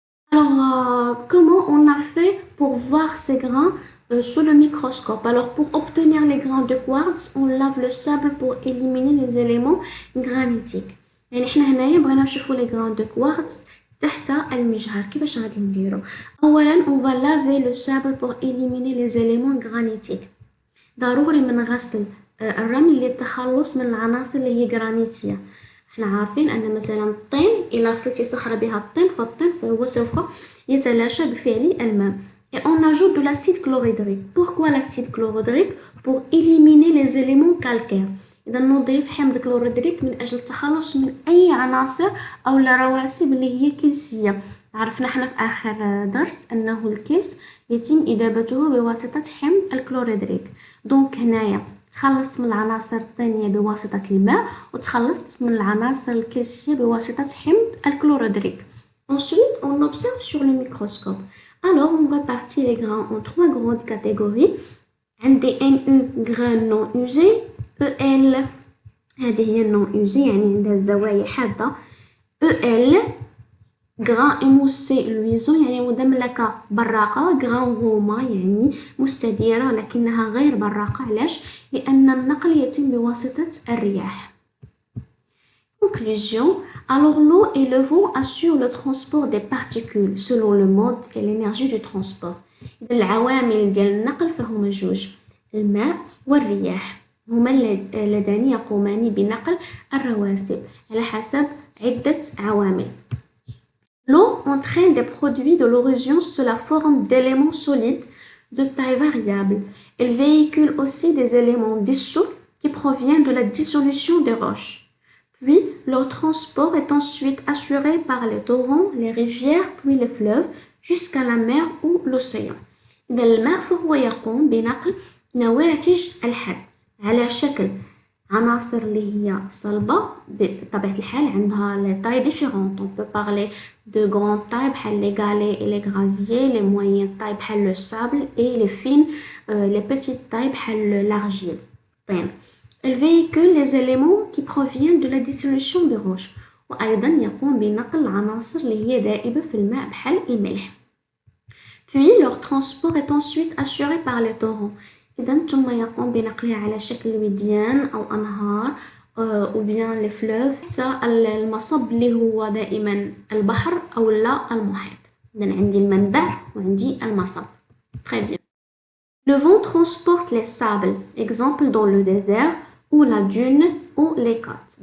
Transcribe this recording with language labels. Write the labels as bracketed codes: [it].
[fr] Alors, comment on a fait pour voir ces grains sous le microscope? Alors, pour obtenir les grains de quartz, on lave le sable pour éliminer les éléments granitiques. [ar] يعني حنا هنايا بغينا نشوفوا [fr] les grains de quartz [ar] تحت المجهر. كيفاش غادي نديرو؟ أولا [fr] on va laver le sable pour éliminer les éléments granitiques. [ar] ضروري من غسل الرمل للتخلص من العناصر اللي هي جرانيتية. احنا عارفين ان مثلا الطين الا غسلتي صخرة بها الطين فالطين فهو سوف يتلاشى بفعل الماء. [fr] Et on ajoute de l'acide chlorhydrique. Pourquoi l'acide chlorhydrique? Pour éliminer les éléments calcaires. [ar] إذا نضيف حمض كلوريدريك من أجل التخلص من أي عناصر أو الرواسب اللي هي كلسية. عرفنا حنا في آخر درس أنه الكلس يتم إذابته بواسطة حمض الكلوريدريك. دونك هنايا تخلص من العناصر الطينية بواسطة الماء وتخلص من العناصر الكلسية بواسطة حمض الكلوريدريك. [fr] Ensuite, on observe sur le microscope. Alors, on répartit les grains en trois grandes catégories. عندي NU grains non usés, EL [ar] هذه هي [fr] non usés [ar] يعني عندها الزوايا حادة. [fr] EL grains émoussés luisants [ar] يعني مدملكة براقة. [fr] grains gourmands [ar] يعني مستديرة لكنها غير براقة. علاش؟ لأن النقل يتم بواسطة الرياح. [fr] Conclusion. Alors l'eau et le vent assurent le transport des particules selon le mode et l'énergie du transport. [ar] إذا العوامل ديال النقل فهما جوج الماء والرياح هما اللذان يقومان بنقل الرواسب على حسب عدة عوامل. [fr] L'eau entraîne des produits de l'origine sous la forme d'éléments solides de taille variable. Elle véhicule aussi des éléments dissous qui proviennent de la dissolution des roches. Puis, leur transport est ensuite assuré par les torrents, les rivières, puis les fleuves, jusqu'à la mer ou l'océan. [ar] إذا الماء فهو يقوم بنقل نواتج الحدث على شكل عناصر اللي هي صلبة بطبيعة الحال عندها [fr] les tailles différentes. On peut parler de grandes tailles بحال les galets et les graviers, les moyennes tailles بحال le sable et les fines les petites tailles بحال l'argile. [ar] طيب. [fr] Elle véhicule les éléments qui proviennent de la dissolution des roches [ar] وأيضا يقوم بنقل العناصر اللي هي دائبة في الماء بحال الملح. [fr] Puis leur transport est ensuite assuré par les torrents. [ar] إذا ثم يقوم بنقلها على شكل وديان أو أنهار أو [fr] bien les fleuves [ar] حتى المصب اللي هو دائما البحر أو لا المحيط. إذا عندي المنبع وعندي المصب. [fr] Très bien. Le vent transporte les sables, exemple dans le désert ou la dune ou les côtes.